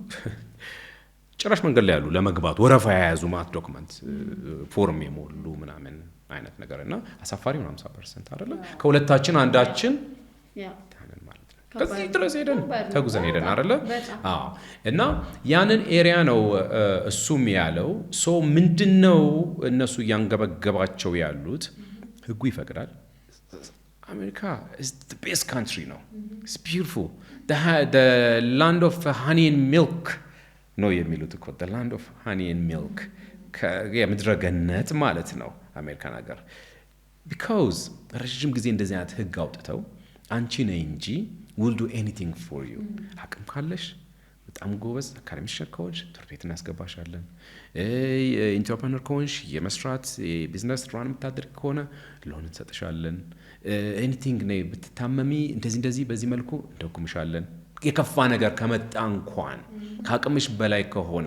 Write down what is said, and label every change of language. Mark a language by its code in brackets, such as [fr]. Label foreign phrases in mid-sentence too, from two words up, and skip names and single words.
[am] ጭራሽ መንገድ ላይ ያሉ ለመግባት ወረፋ የያዙ ማት ዶክመንት ፎርም የሞሉ ምናምን አይነት ነገርና አሳፋሪ ነው 50% አይደለ ከሁለታችን አንዳችን ታንን ማለት ነው ከዚህ ድረስ ተጉዘን ሄደን አይደለ እና ያንን ኤሪያ ነው እሱም ያለው ሶ ምንድነው እነሱ ያንገበገባቸው ያሉት ህጉ ይፈቅዳል አሜሪካ [en] is the best country [am] ነው [en] it's beautiful the land of honey and milk [am] ነው የሚሉት እኮ [en] the land of honey and milk [am] የምድረ ገነት ማለት ነው አሜሪካን ሀገር because ረጅም ጊዜ እንደዚህ አይነት ህግ አውጥተው አንቺ ነኝ እንጂ [en] will do anything for you [am] አቅም ካለሽ በጣም ጎበዝ አካዳሚሽን ከሆንሽ ትምህርት ቤት እናስገባሻለን። ኢንተርፕረነር ከሆንሽ የመስራት [en] business run [am] የምታደርግ ከሆነ ሎን እንሰጥሻለን። ኤኒቲንግ ነይ ብትታመሚ እንደዚህ በዚህ መልኩ እንደጉምሻለን። የከፋ ነገር ከመጣ እንኳን ከአቅምሽ በላይ ከሆነ